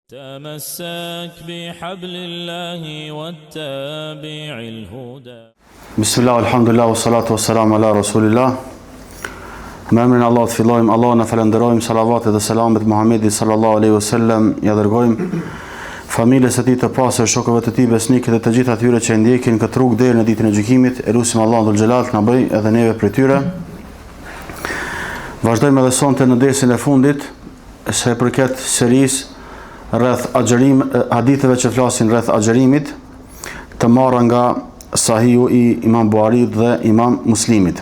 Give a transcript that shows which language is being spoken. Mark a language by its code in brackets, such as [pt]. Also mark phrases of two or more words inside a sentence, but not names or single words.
[ar] تمسك بحبل الله واتبع الهدى. بسم الله والحمد لله والصلاة والسلام على رسول الله. [sq] Me emrin Allah të fillojmë, Allah në falenderojmë, salavatet dhe selamet Muhammedi [ar] صلى الله عليه وسلم [sq] ja dërgojmë, familjes e tij të pasër, shokëve të tij besnikët dhe të gjithë atyre që ndjekin këtë rrugë deri në ditën e gjykimit. Elusim Allahun [ar] ذو الجلال [sq] të na bëjë edhe neve prej tyre. Vazhdojmë edhe sonte në dersin e fundit, se përket serisë rreth haditheve që flasin rreth agjerimit, të marra nga Sahihu i Imam Buharit dhe Imam Muslimit.